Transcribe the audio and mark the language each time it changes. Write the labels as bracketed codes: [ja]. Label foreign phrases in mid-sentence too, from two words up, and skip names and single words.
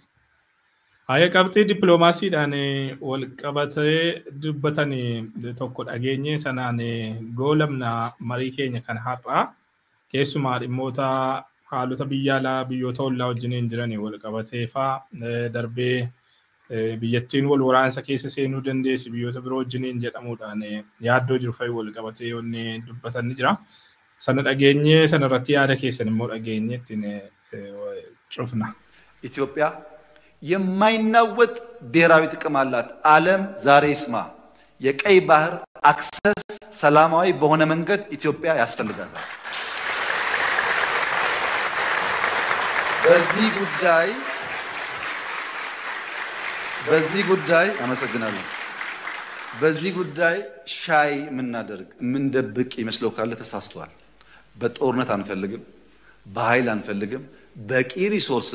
[om] Haya qabxii dippiloomaasiidhaan wal qabatee dubbatanii tokko dhageenye sanaan goolamna marii keenya kan har'aa keessumaa dhimmoota haalota biyya alaa biyyoota ollaa wajjiniin jiran wal qabatee faa darbee biyyattiin wal waraansa keessa seenuu dandeessi biyyoota biroo wajjiniin jedhamuudhaan yaaddoo jiru fa'i wal qabatee yoonni dubbatanii jira. Sana dhageenye sanarratti yaada keessan immoo dhageenye ittiin cufna. [am] ኢትዮጵያ የማይናወጥ ብሔራዊ ጥቅም አላት። ዓለም ዛሬ ይስማ። የቀይ ባህር አክሰስ ሰላማዊ በሆነ መንገድ ኢትዮጵያ ያስፈልጋታል። በዚህ ጉዳይ አመሰግናለሁ። በዚህ ጉዳይ ሻይ ምናደርግ ምንደብቅ ይመስለው ካለ ተሳስተዋል። በጦርነት አንፈልግም፣ በኃይል አንፈልግም። በቂ ሪሶርስ